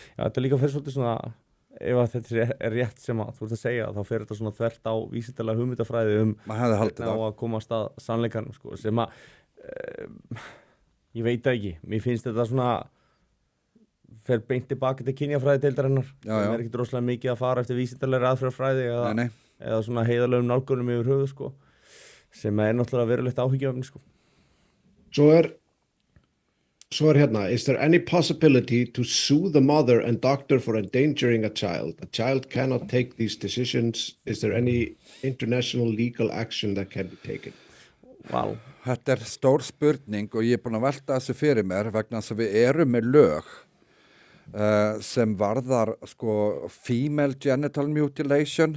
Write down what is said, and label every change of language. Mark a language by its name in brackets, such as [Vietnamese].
[Icelandic] Já, þetta líka fyrir svolítið svona, ef að þetta er rétt sem að þú ert að segja, þá fer þetta svona þvert á vísindalega hugmyndafræði hvernig á að komast að sannleikanum, sko, sem að ég veit ekki. Mér finnst þetta svona fer beint tilbaka til kynjafræði deildarinnar. Það er ekkert rosalega mikið að fara eftir vísindalega aðferðafræði eða svona heiðarlegum nálgunum yfir höfuð, sko. Sem er náttúrulega verulegt áhyggjuefni, sko. Svo er hérna, [English] is there any possibility to sue the mother and doctor for endangering a child? A child cannot take these decisions. Is there any international legal action that can be taken? Wow. [Icelandic] Þetta er stór spurning og ég er búin að velta þessu fyrir mér vegna þess að við erum með lög sem varðar sko [English] female genital mutilation.